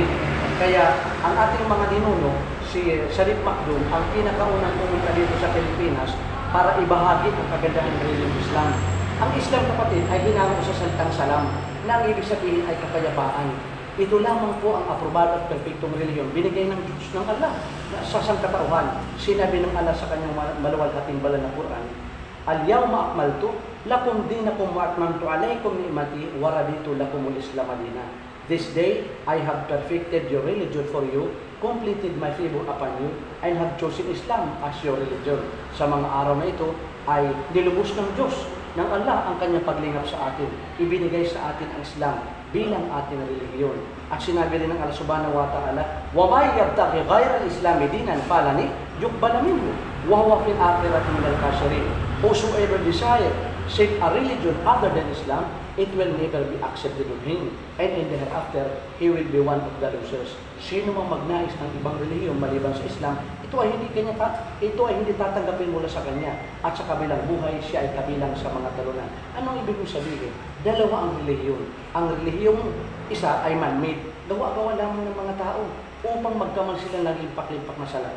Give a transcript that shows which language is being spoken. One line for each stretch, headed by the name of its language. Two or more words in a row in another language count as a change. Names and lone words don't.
Filipino: Kaya ang ating mga ninuno, si Sharif Macdum, ang pinakaunang pumunta dito sa Pilipinas para ibahagi ang kagandahan ng reliyon ng Islam. Ang Islam, kapatid, ay hinango sa salitang salam, na ang ibig sabihin ay kapayapaan. Ito lamang po ang aprobado at perfectong reliyon binigay ng Diyos ng Allah sa sangkatauhan. Sinabi ng Allah sa kanyang maluwalhating banal na Quran,
Arabic: اليوم أكملت لكم دينكم وأتممت عليكم نعمتي ورضيت لكم الإسلام دينا.
English: This day I have perfected your religion for you, completed my favor upon you, and have chosen Islam as your religion.
Filipino: Sa mga araw na ito ay nilubos ng Diyos, ng Allah, ang kanyang paglingap sa atin. Ibinigay sa atin ang Islam bilang ating religiyon. At sinabi rin ng Allah
Arabic: سبحانه وتعالى, وَمَا يَبْتَغِ غَيْرَ الْإِسْلَامِ دِينًا فَلَنِ يُقْبَلَ مِنْهُ وَهُوَ فِي الْآخِرَةِ مِنَ الْخَاسِرِينَ.
English: Whosoever desire seek a religion other than Islam, it will never be accepted of him, and in the hereafter, he will be one of the losers.
Filipino: Sino mang magnais ng ibang relihiyon maliban sa Islam, ito ay hindi tatanggapin mula sa kanya, at sa kabilang buhay, siya ay kabilang sa mga talunan. Anong ibig mong sabihin? Dalawa ang relihiyon. Ang relihiyong isa ay man-made, gawa-gawa lamang ng mga tao upang magkamal sila ng limpak-limpak na salapi.